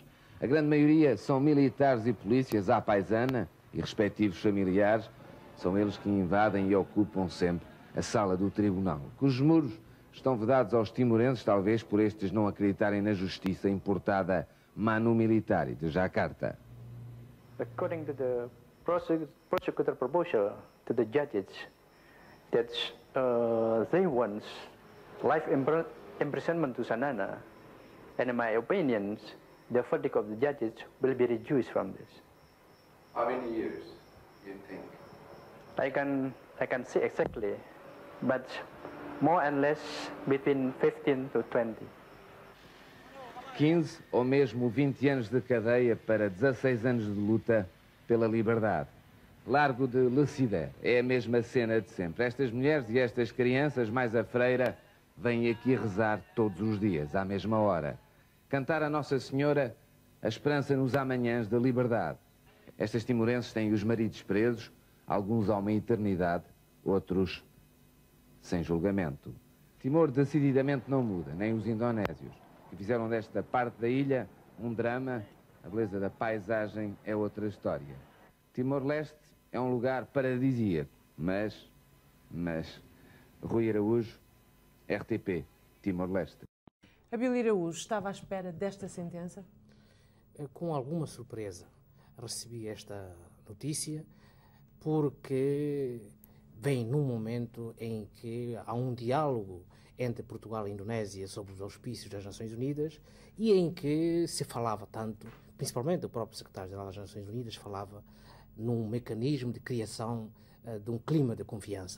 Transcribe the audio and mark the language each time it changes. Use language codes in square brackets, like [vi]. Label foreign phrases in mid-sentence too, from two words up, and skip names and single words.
[pt] A grande maioria são militares e polícias à paisana e respectivos familiares. São eles que invadem e ocupam sempre a sala do tribunal, cujos muros estão vedados aos timorenses, talvez por estes não acreditarem na justiça importada [la] Manu Militari [pt] de Jakarta. [en] According to the prosecutor proposal to the judges, that they want life imprisonment to Xanana, and in my opinion, the verdict of the judges will be reduced from this. How many years do you think? I can say exactly, but more and less between 15 to 20. [pt] 15 ou mesmo 20 anos de cadeia para 16 anos de luta pela liberdade. Largo de Lecidé, é a mesma cena de sempre. Estas mulheres e estas crianças, mais a freira, vêm aqui rezar todos os dias, à mesma hora. Cantar a Nossa Senhora a esperança nos amanhãs da liberdade. Estas timorenses têm os maridos presos, alguns há uma eternidade, outros sem julgamento. Timor decididamente não muda, nem os indonésios, que fizeram desta parte da ilha um drama. A beleza da paisagem é outra história. Timor-Leste é um lugar paradisíaco, mas, Rui Araújo, RTP, Timor-Leste. Abílio Araújo estava à espera desta sentença? Com alguma surpresa recebi esta notícia, porque vem num momento em que há um diálogo entre Portugal e a Indonésia sobre os auspícios das Nações Unidas e em que se falava tanto, principalmente o próprio secretário-geral das Nações Unidas falava num mecanismo de criação de um clima de confiança.